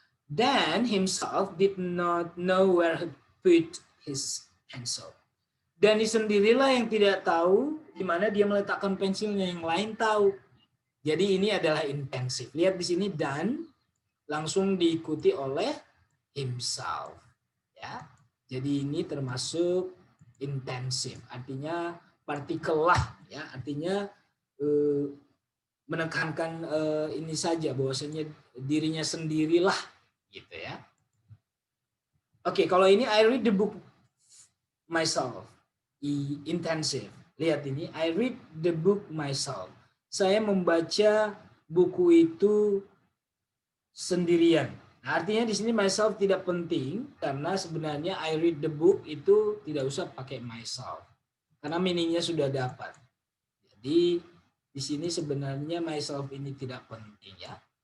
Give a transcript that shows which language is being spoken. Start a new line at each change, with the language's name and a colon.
English: Dan himself did not know where he put his pencil.
Indonesian: Dan sendirilah yang tidak tahu di mana dia meletakkan pensilnya, yang lain tahu. Jadi ini adalah intensif. Lihat di sini dan langsung diikuti oleh himself. Ya. Jadi ini termasuk intensif. Artinya partikel lah, ya. Artinya menekankan ini saja bahwasanya dirinya sendirilah gitu ya. Oke, kalau ini
English: I read the book myself. Intensive.
Indonesian: Lihat ini,
English: I read the book myself.
Indonesian: Saya membaca buku itu sendirian. Nah, artinya di sini myself tidak penting karena sebenarnya
English: I read the book
Indonesian: itu tidak usah pakai myself. Karena meaningnya sudah dapat. Jadi di sini sebenarnya myself ini tidak penting ya.